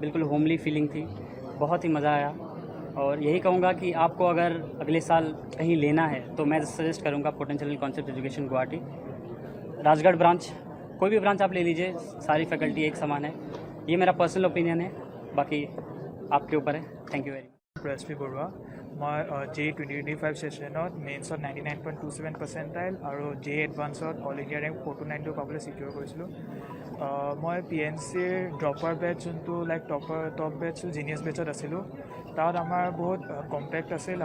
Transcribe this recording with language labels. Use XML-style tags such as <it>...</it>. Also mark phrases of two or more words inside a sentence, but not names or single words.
<hi>बिल्कुल होमली फीलिंग थी, बहुत ही मज़ा आया। और यही कहूँगा कि आपको अगर अगले साल कहीं लेना है तो मैं सजेस्ट करूँगा पोटेंशियल कॉन्सेप्ट एजुकेशन गुवाहाटी राजगढ़ ब्रांच। कोई भी ब्रांच आप ले लीजिए, सारी फैकल्टी एक समान है। ये मेरा</hi> <en>personal opinion</en> <hi>है, बाकी आपके ऊपर है।</hi> <en>thank you very much.</en> <as>PSP বৰুৱা। মই JEE 2025 ছেশ্যনত মেইনছত 99.27 পাৰ্চেণ্টাইল আৰু JEE এডভান্সত</as> <en>all India rank</en> <as>429 পাবলৈ ছিকিউৰ কৰিছিলোঁ। মই PNCৰ</as> <en>dropper batch</en> <as>যোনটো</as> <en>like top batch genius batch</en> <as>আছিলোঁ, তাত আমাৰ বহুত কম্পেক্ট আছিল।</as>